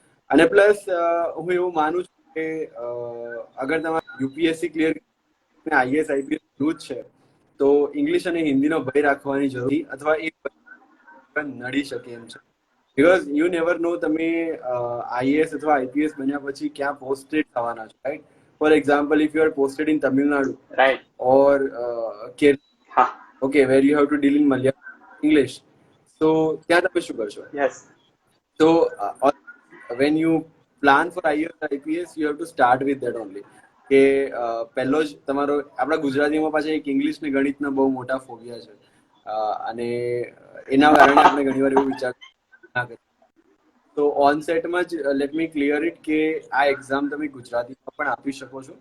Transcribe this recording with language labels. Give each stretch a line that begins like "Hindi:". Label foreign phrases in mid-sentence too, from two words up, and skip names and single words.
Gujarati: અને પ્લસ હું એવું માનું છું કે અગર તમારે યુપીએસસી ક્લિયર આઈએસ આઈપીએસ કરવું જ છે તો ઇંગ્લિશ અને હિન્દીનો ભય રાખવાની જરૂર અથવા એક નડી શકે એમ છે.
English: because you never know
Gujarati: તમે આઈએએસ અથવા આઈપીએસ બન્યા પછી ક્યાં પોસ્ટેડ થવાના છો, રાઈટ?
English: for example, if you are posted in તમિલનાડુ રાઈટ or Kerala,
Gujarati: હા
English: okay, where you have to deal in Malayalam English, so
Gujarati: ત્યાં તમે શું કરશો?
English: યસ So when you plan for IELTS IPS, you have to start with that only.
Gujarati: કે પહેલો જ તમારો આપણા ગુજરાતીમાં પાછા એક ઇંગ્લિશ ને ગણિતના બહુ મોટા ફોબિયા છે અને એના કારણે આપણે ઘણીવાર એવું વિચાર ના કરીએ. તો ઓન સેટમાં જ
English: let me clear it
Gujarati: કે આ એક્ઝામ તમે ગુજરાતીમાં પણ આપી શકો છો.